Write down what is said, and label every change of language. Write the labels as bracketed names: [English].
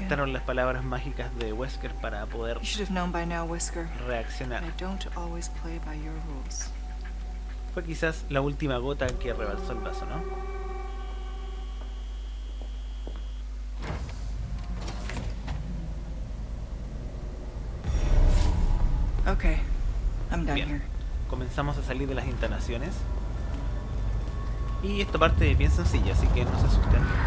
[Spanish] Faltaron las palabras mágicas de Wesker para poder [English] You should have known by now, Whisker. [Spanish] reaccionar. [English] I don't always play by your rules. [Spanish] Fue quizás la última gota que rebalsó el vaso, ¿no? [English] Okay, I'm done [Spanish] Bien. [English] here. [Spanish] Comenzamos a salir de las instalaciones. Y esta parte es bien sencilla, así que no se asusten.